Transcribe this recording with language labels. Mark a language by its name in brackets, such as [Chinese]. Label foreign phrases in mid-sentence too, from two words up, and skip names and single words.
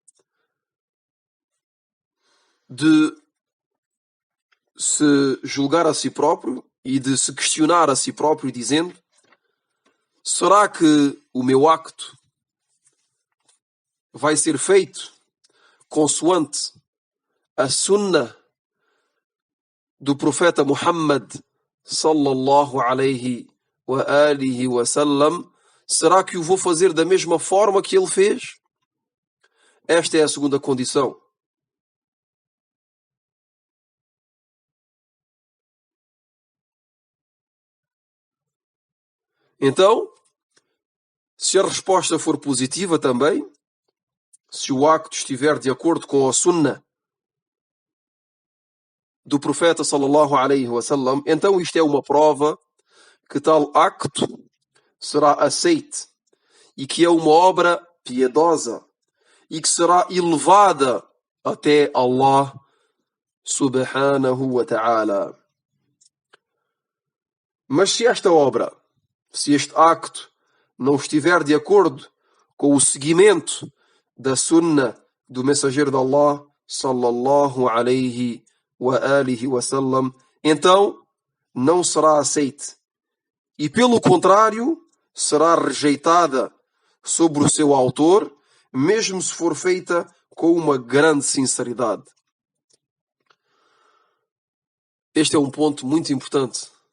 [Portuguese] de se julgar a si próprio e de se questionar a si próprio dizendo: será que o meu acto vai ser feito consoante a sunnah do profeta Muhammad [Arabic] صلى الله عليه وآله وسلم? [Portuguese] Será que o vou fazer da mesma forma que ele fez? Esta é a segunda condição. Então, se a resposta for positiva também, se o acto estiver de acordo com a sunnah do profeta [Arabic] صلى الله عليه وسلم, [Portuguese] então isto é uma prova que tal acto será aceite e que é uma obra piedosa e que será elevada até Allah [Arabic] سبحانه وتعالى. [Portuguese] Mas se esta obra, se este acto não estiver de acordo com o seguimento da sunnah do mensageiro de Allah [Arabic] صلى الله عليه وآله وسلم, [Portuguese] então não será aceite e, pelo contrário, será rejeitada sobre o seu autor, mesmo se for feita com uma grande sinceridade. Este é um ponto muito importante.